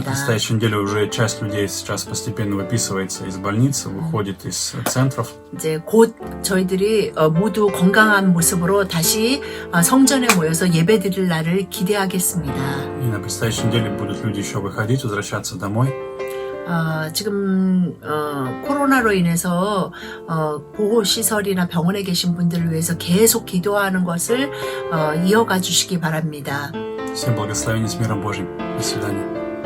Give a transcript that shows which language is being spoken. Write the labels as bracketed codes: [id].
[ru] предстоящей неделе уже часть людей сейчас постепенно выписывается из больницы, выходит из центров. [ko] 이제 곧 저희들이 모두 건강한 모습으로 다시 성전에 모여서 예배드릴 날을 기대하겠습니다. [ru] И на предстоящей неделе будут люди еще выходить, возвращаться домой. [ko] 지금 코로나로 인해서 보호시설이나 병원에 계신 분들을 위해서 계속 기도하는 것을 이어가 주시기 바랍니다. [ru] Всем благословений с миром Божьим. До свидания.